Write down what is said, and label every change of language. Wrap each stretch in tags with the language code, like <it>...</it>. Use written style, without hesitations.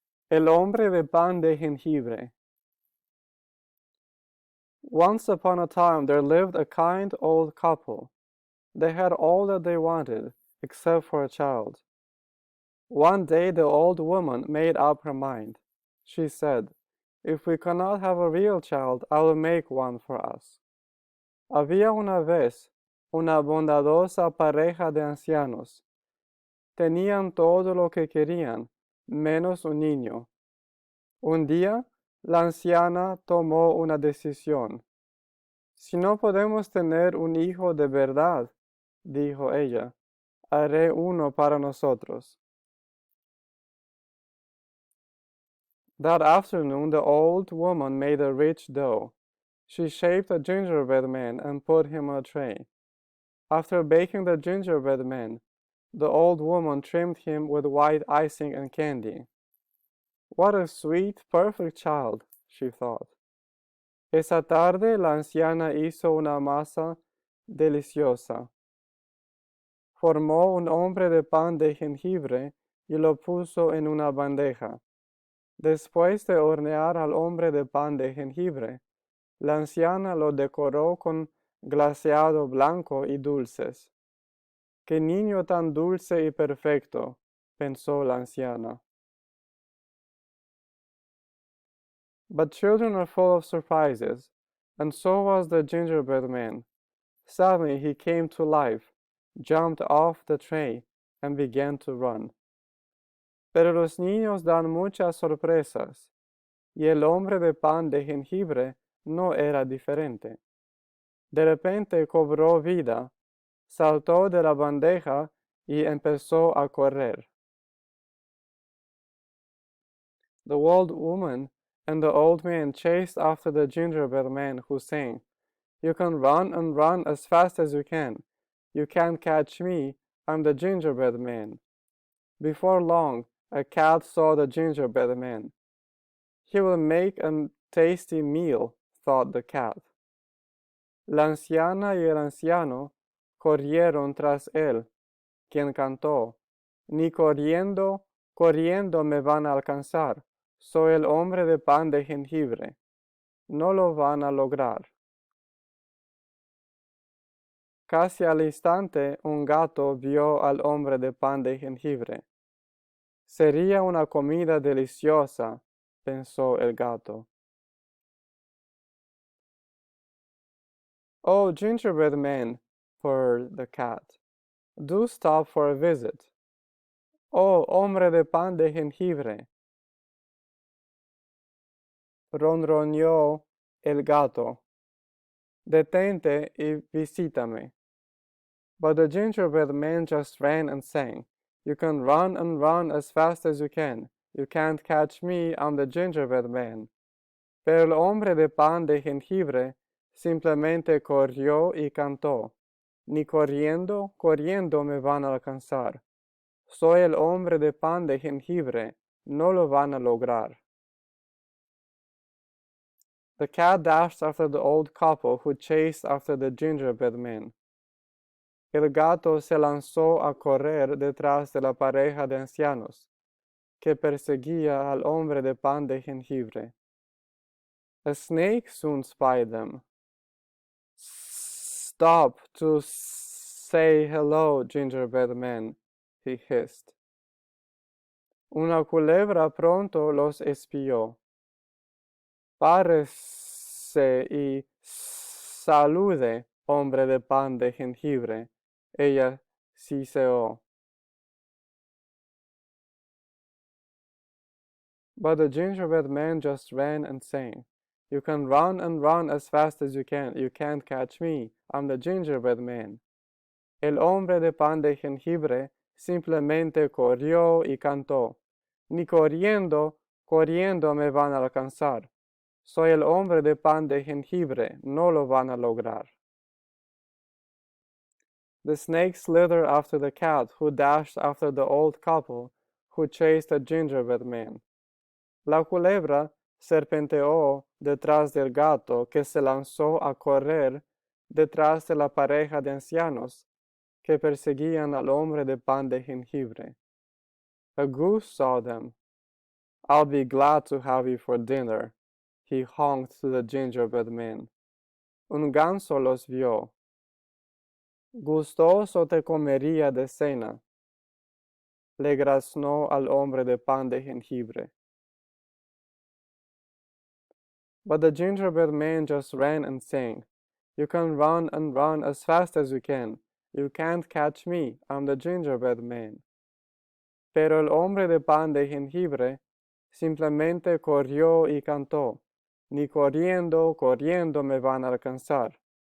<es>El hombre de pan de jengibre.</es> <en>Once upon a time there lived a kind old couple. They had all that they wanted, except for a child. One day the old woman made up her mind. She said, "If we cannot have a real child, I will make one for us."</en> <es>Había una vez una bondadosa pareja de ancianos. Tenían todo lo que querían, menos un niño. Un día, la anciana tomó una decisión. Si no podemos tener un hijo de verdad, dijo ella, haré uno para nosotros.</es> <en>That afternoon the old woman made a rich dough. She shaped a gingerbread man and put him on a tray. After baking the gingerbread man, the old woman trimmed him with white icing and candy. What a sweet, perfect child, she thought.</en> <es>Esa tarde la anciana hizo una masa deliciosa. Formó un hombre de pan de jengibre y lo puso en una bandeja. Después de hornear al hombre de pan de jengibre, la anciana lo decoró con glaseado blanco y dulces. ¡Qué niño tan dulce y perfecto!, pensó la anciana.</es> <en>But children are full of surprises, and so was the gingerbread man. Suddenly he came to life, jumped off the tray, and began to run.</en> <es>Pero los niños dan muchas sorpresas, y el hombre de pan de jengibre no era diferente. De repente cobró vida, saltó de la bandeja y empezó a correr.</es> <en>The old woman and the old man chased after the gingerbread man, who sang, "You can run and run as fast as you can. You can't catch me, I'm the gingerbread man." Before long, a cat saw the gingerbread man. He will make a tasty meal, thought the cat.</en> <es>La anciana y el anciano corrieron tras él, quien cantó, "Ni corriendo, corriendo me van a alcanzar. Soy el hombre de pan de jengibre. No lo van a lograr." Casi al instante un gato vio al hombre de pan de jengibre. Sería una comida deliciosa, pensó el gato.</es> <en>"Oh, gingerbread man," purred the cat, "do stop for a visit."</en> <es>"Oh, hombre de pan de jengibre," ronroneó el gato, "detente y visítame."</es> <en>But the gingerbread man just ran and sang, "You can run and run as fast as you can. You can't catch me, I'm the gingerbread man."</en> <es>Pero el hombre de pan de jengibre simplemente corrió y cantó, "Ni corriendo, corriendo me van a alcanzar. Soy el hombre de pan de jengibre, no lo van a lograr."</es> <en>The cat dashed after the old couple, who chased after the gingerbread man.</en> <es>El gato se lanzó a correr detrás de la pareja de ancianos, que perseguía al hombre de pan de jengibre.</es> <en>A snake soon spied them. "Stop to say hello, gingerbread man," he hissed.</en> <es>Una culebra pronto los espió. "Párese y salude, hombre de pan de jengibre," ella siseó.</es> <en>But the gingerbread man just ran and sang, "You can run and run as fast as you can. You can't catch me, I'm the gingerbread man."</en> <es>El hombre de pan de jengibre simplemente corrió y cantó, "Ni corriendo, corriendo me van a alcanzar. Soy el hombre de pan de jengibre, no lo van a lograr."</es> <en>The snake slithered after the cat, who dashed after the old couple, who chased the gingerbread man.</en> <es>La culebra serpenteó detrás del gato, que se lanzó a correr detrás de la pareja de ancianos que perseguían al hombre de pan de jengibre.</es> <en>A goose saw them. "I'll be glad to have you for dinner," he honked to the gingerbread man.</en> <es>Un ganso los vio. "Gustoso te comería de cena", le graznó al hombre de pan de jengibre.</es> <en>But the gingerbread man just ran and sang, "You can run and run as fast as you can. You can't catch me, I'm the gingerbread man."</en> <es>Pero el hombre de pan de jengibre simplemente corrió y cantó, "Ni corriendo, corriendo me van a alcanzar.</es>